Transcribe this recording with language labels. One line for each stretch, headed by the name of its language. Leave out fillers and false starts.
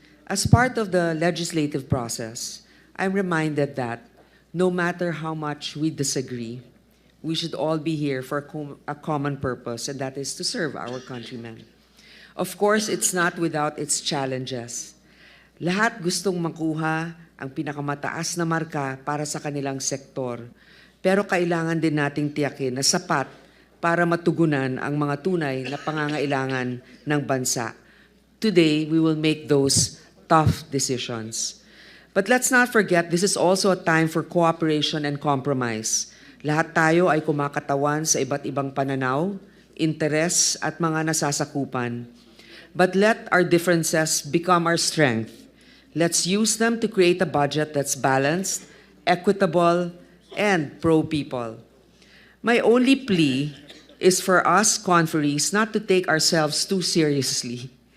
English: As part of the legislative process, I'm reminded that no matter how much we disagree, we should all be here for a common purpose, and that is to serve our countrymen. Of course, it's not without its challenges.
Filipino: Lahat gustong makuha ang pinakamataas na marka para sa kanilang sektor, pero kailangan din nating tiyakin na sapat para matugunan ang mga tunay na pangangailangan ng bansa.
English: Today, we will make those tough decisions. But let's not forget, this is also a time for cooperation and compromise.
Filipino: Lahat tayo ay kumakatawan sa iba't ibang pananaw, interes at mga nasasakupan.
English: But let our differences become our strength. Let's use them to create a budget that's balanced, equitable, and pro-people. My only plea is for us conferees not to take ourselves too seriously.